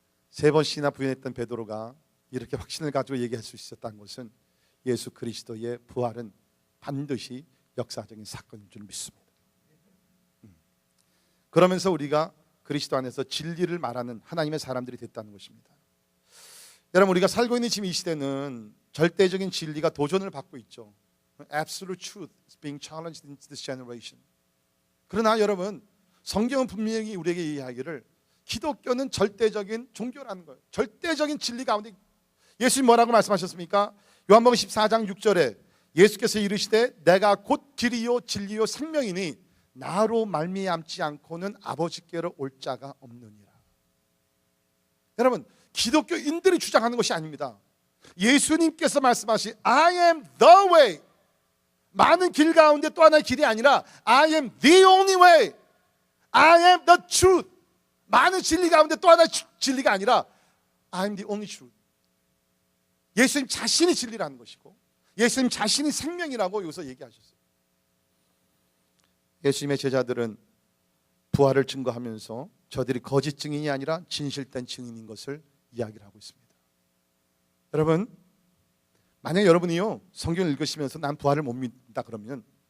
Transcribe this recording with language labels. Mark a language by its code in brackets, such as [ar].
[ko] 3번씩이나 부인했던 베드로가 이렇게 확신을 가지고 얘기할 수 있었다는 것은 예수 그리스도의 부활은 반드시 역사적인 사건인 줄 믿습니다. 그러면서 우리가 그리스도 안에서 진리를 말하는 하나님의 사람들이 됐다는 것입니다. 여러분, 우리가 살고 있는 지금 이 시대는 절대적인 진리가 도전을 받고 있죠. [en] Absolute truth is being challenged in this generation. [ko] 그러나 여러분, 성경은 분명히 우리에게 이야기를, 기독교는 절대적인 종교라는 거예요. 절대적인 진리 가운데. 예수님 뭐라고 말씀하셨습니까? 요한복음 14장 6절에 예수께서 이르시되 내가 곧 길이요 진리요 생명이니 나로 말미암지 않고는 아버지께로 올 자가 없느니라. 여러분, 기독교인들이 주장하는 것이 아닙니다. 예수님께서 말씀하신 [en] I am the way, [ko] 많은 길 가운데 또 하나의 길이 아니라 [en] I am the only way, I am the truth, [ko] 많은 진리 가운데 또 하나의 진리가 아니라 [en] I am the only truth. [ko] 예수님 자신이 진리라는 것이고 예수님 자신이 생명이라고 여기서 얘기하셨어요. 예수님의 제자들은 부활을 증거하면서 저들이 거짓 증인이 아니라 진실된 증인인 것을 이야기를 하고 있습니다. 여러분, 만약 여러분이요 성경을 읽으시면서 난 부활을 못 믿다 그러면